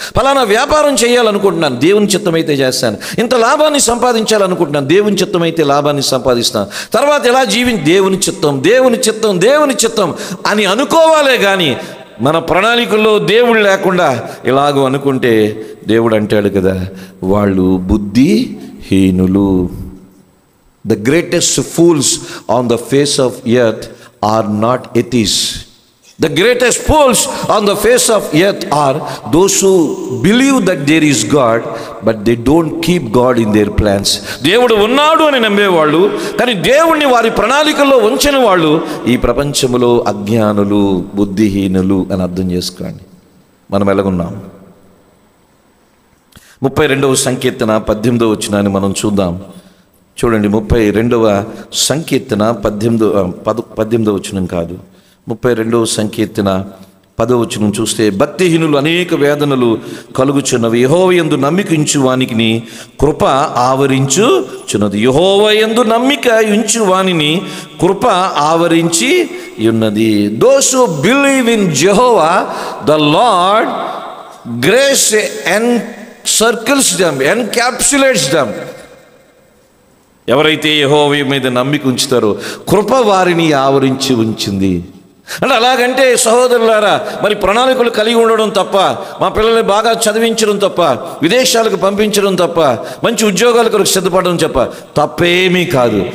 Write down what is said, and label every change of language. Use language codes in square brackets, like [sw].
[te] పలానా వ్యాపారం చేయాలనుకుంటున్నాను, దేవుని చిత్తమైతే చేస్తాను. ఇంత లాభాన్ని సంపాదించాలనుకుంటున్నాను, దేవుని చిత్తమైతే లాభాన్ని సంపాదిస్తాను. తర్వాత ఎలా దేవుని చిత్తం, దేవుని చిత్తం, దేవుని చిత్తం అని అనుకోవాలే కానీ మన ప్రణాళికల్లో దేవుడు లేకుండా ఇలాగో అనుకుంటే దేవుడు అంటాడు కదా, వాళ్ళు బుద్ధిహీనులు. [en] The greatest fools on the face of earth are not atheists. The greatest fools on the face of earth are those who believe that there is God, but they don't keep God in their plans. [te] దేవుడు ఉన్నాడు అని నమ్మేవాళ్ళు కానీ దేవుణ్ణి వారి ప్రణాళికల్లో ఉంచని వాళ్ళు ఈ ప్రపంచంలో అజ్ఞానులు, బుద్ధిహీనులు అని అర్థం చేసుకోండి. మనం ఎలాగున్నాం? 32వ సంకీర్తన 18వ వచనాన్ని మనం చూద్దాం. చూడండి, 32వ సంకీర్తన 18వ వచనం కాదు, 32వ సంకీర్తన 10వ వచనం చూస్తే, భక్తిహీనులు అనేక వేదనలు కలుగుచున్నవి, యెహోవాయందు నమ్మిక ఉంచు వానికి కృప ఆవరించుచున్నది. యెహోవాయందు నమ్మిక ఉంచు వానిని కృప ఆవరించి ఉన్నది. [en] Those who believe in Jehovah, the Lord, grace encircles them, encapsulates them. [te] ఎవరైతే యెహోవా మీద నమ్మిక ఉంచుతారో కృప వారిని ఆవరించి ఉంచింది. అంటే అలాగంటే సహోదరులారా, మరి ప్రణాళికలు కలిగి ఉండడం తప్ప, మా పిల్లల్ని బాగా చదివించడం తప్ప, విదేశాలకు పంపించడం తప్ప, మంచి ఉద్యోగాల కొరకు సిద్ధపడడం తప్ప తప్పేమీ కాదు.